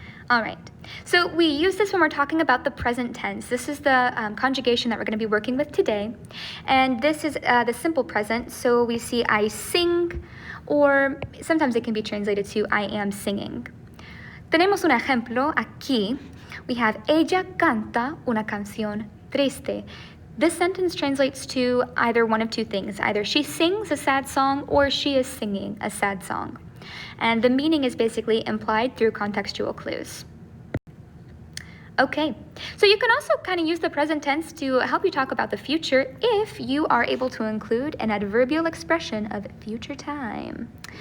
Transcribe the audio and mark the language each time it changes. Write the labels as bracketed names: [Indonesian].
[English] All right, so we use this when we're talking about the present tense. This is the conjugation that we're going to be working with today. And this is the simple present, so we see I sing, or sometimes it can be translated to I am singing. [Spanish] Tenemos un ejemplo aquí. [English] We have [Spanish] ella canta una canción triste. [English] This sentence translates to either one of two things. Either she sings a sad song or she is singing a sad song. And the meaning is basically implied through contextual clues. Okay, so you can also kind of use the present tense to help you talk about the future if you are able to include an adverbial expression of future time.